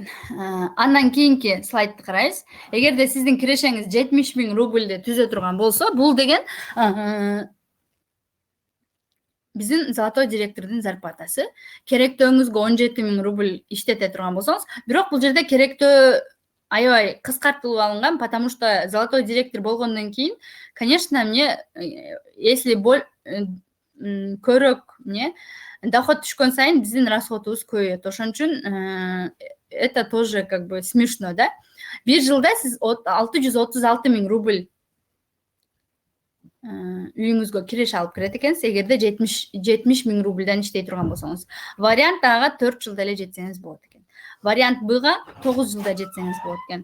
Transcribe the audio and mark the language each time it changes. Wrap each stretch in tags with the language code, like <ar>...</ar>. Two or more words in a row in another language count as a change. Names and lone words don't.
<ky>Андан кийинки слайдты карайбыз. Эгерде сиздин кирешеңиз 70.000 рубльди түзө турган болсо, бул деген биздин</ky> <ru>золотой директордун</ru> <ky>зарплатасы. Керектөөңүзгө 17.000 рубль иштете турган болсоңуз, бирок бул жерде керектөө аябай кыскартылып алынган,</ky> <ru>потому что золотой директор</ru> <ky>болгондон кийин,</ky> <ru>конечно, мне если</ru> <ky>көбүрөөк доход түшкөн сайын биздин расходубуз көбөйөт. Ошон үчүн</ky> <ru>это тоже как бы смешно, да?</ru> <ky>Бир жылда сиз 636.000 рубль үйүңүзгө киреш алып кирет экенсиз, эгерде 70.000 рубльдан иштей турган болсоңуз. Вариант Ага 4 жылда эле жетсеңиз болот экен. Вариант Бга 9 жылда жетсеңиз болот экен.</ky>